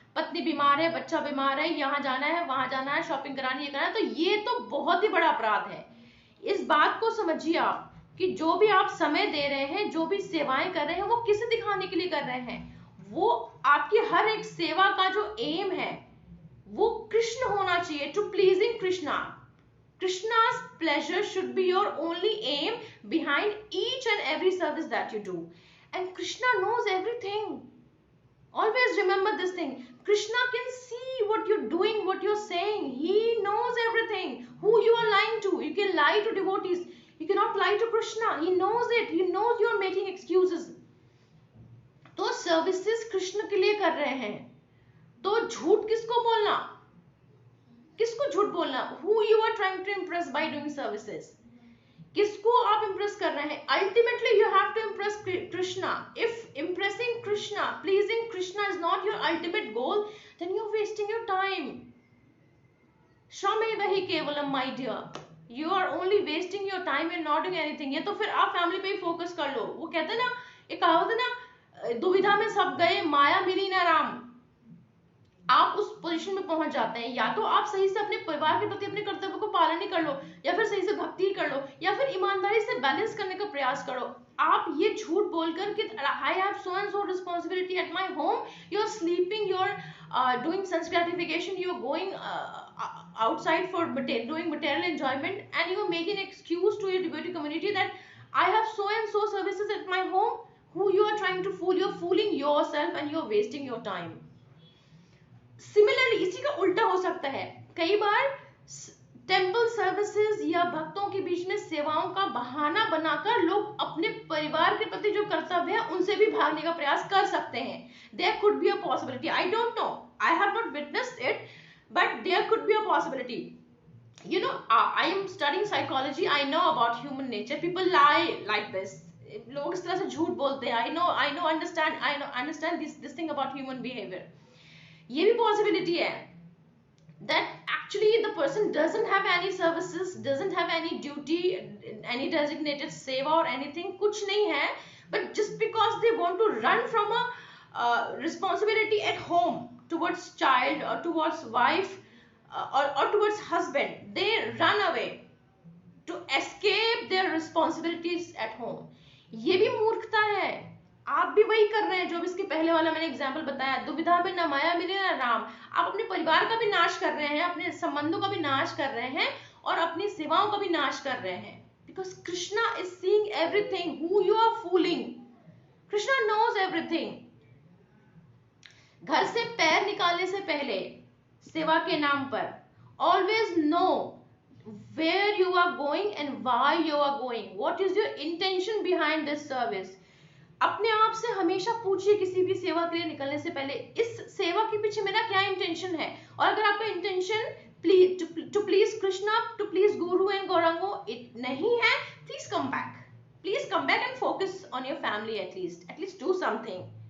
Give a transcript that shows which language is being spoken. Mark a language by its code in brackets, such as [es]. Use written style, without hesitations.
[hi] पत्नी बीमार है, बच्चा बीमार है, यहाँ जाना है, वहां जाना है, शॉपिंग करानी है, करना है, तो ये तो बहुत ही बड़ा अपराध है. इस बात को समझिए आप कि जो भी आप समय दे रहे हैं, जो भी सेवाएं कर रहे हैं, वो किसे दिखाने के लिए कर रहे हैं. वो आपकी हर एक सेवा का जो एम है वो कृष्ण होना चाहिए, [en] To pleasing Krishna. Krishna's pleasure should be your only aim behind each and every service that you do. And Krishna knows everything. Always remember this thing. Krishna can see what you're doing, what you're saying. He knows everything. Who you are lying to. You can lie to devotees. You cannot lie to Krishna. He knows it. He knows you're making excuses. [hi] तो services Krishna के लिए कर रहे हैं, तो झूठ किसको बोलना, किसको झूठ बोलना. [en] Who you are trying to impress by doing services. [hi] किसको आप impress कर रहे हैं. [en] Ultimately you have to impress Krishna. If impressing Krishna, pleasing Krishna is not your ultimate goal, then you're wasting your time. [sa] Shramevahi kevalam, [en] my dear. You are only wasting your time and not doing anything. [hi] ये तो फिर आप family पे ही focus कर लो. वो कहते हैं ना, एक कहावत है ना, दुविधा में सब गए, माया मिली ना राम. आप उस पोजीशन में पहुंच जाते हैं, या तो आप सही से अपने परिवार के प्रति अपने कर्तव्य को पालन ही कर लो, या फिर सही से भक्ति कर लो, या फिर ईमानदारी से बैलेंस करने का प्रयास करो. आप ये झूठ बोलकर कि [en] I have so and so responsibility at my home, you're sleeping, you're doing sense gratification, you're going outside for doing material enjoyment, and you're making an excuse to your devotee community that I have so and so services at my home. Who you are trying to fool? You're fooling yourself and you're wasting your time. [hi] Similarly इसी का उल्टा हो सकता है. कई बार temple services या भक्तों के बीच में सेवाओं का बहाना बनाकर लोग अपने परिवार के प्रति जो कर्तव्य है उनसे भी भागने का प्रयास कर सकते हैं. [en] There could be a possibility. I don't know, I have not witnessed it, but there could be a possibility. You know, I am studying psychology. I know about human nature. People lie like this. [hi] लोग इस तरह से झूठ बोलते हैं. [en] I know, understand this thing about human behavior. [hi] ये भी possibility है [en] that actually the person doesn't have any services, doesn't have any duty, any designated seva or anything, [hi] कुछ नहीं है, [en] but just because they want to run from a responsibility at home towards child or towards wife or towards husband, they run away to escape their responsibilities at home. [hi] ये भी मूर्खता है. आप भी वही कर रहे हैं जो इसके पहले वाला मैंने एग्जाम्पल बताया. दुविधा में न माया मिले न राम. आप अपने परिवार का भी नाश कर रहे हैं, अपने संबंधों का भी नाश कर रहे हैं, और अपनी सेवाओं का भी नाश कर रहे हैं. [en] Because Krishna is seeing everything. Who you are fooling. Krishna knows everything. [hi] घर से पैर निकालने से पहले सेवा के नाम पर [en] Always know where you are going and why you are going. What is your intention behind this service? [hi] अपने आप से हमेशा पूछिए किसी भी सेवा के लिए निकलने से पहले, इस सेवा के पीछे मेरा क्या इंटेंशन है। और अगर आपका [en] intention to please Krishna, to please guru and Gauranga [hi] नहीं है, [en] Please come back and focus on your family, at least do something.